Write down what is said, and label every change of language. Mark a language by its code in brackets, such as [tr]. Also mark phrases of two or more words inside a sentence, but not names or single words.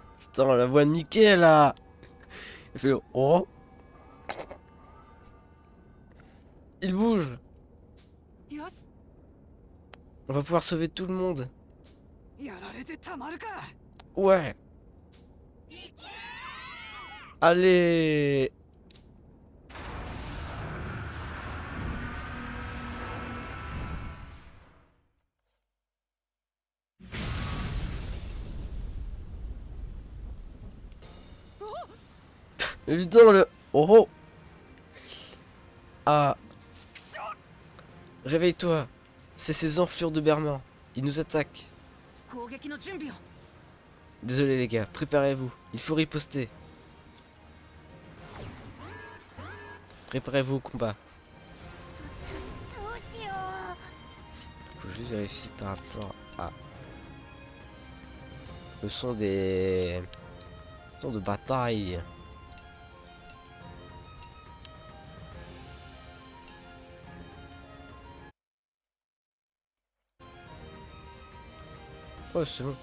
[fr] Putain, la voix de Mickey là. Il fait oh, il bouge. [ja] よし [fr] On va pouvoir sauver tout le monde. [ja] やられてたまるか [fr] Ouais. Allez. Évidemment le... Oh oh. Ah. Réveille-toi. C'est ces enflures de Berman. Ils nous attaquent. [ja] 攻撃の準備を [fr] Désolé les gars, préparez-vous. Il faut riposter. Préparez-vous au combat. [ja] どうしよ [fr] Faut juste vérifier par rapport à... Le son des... Le son de bataille. Oh c'est bon.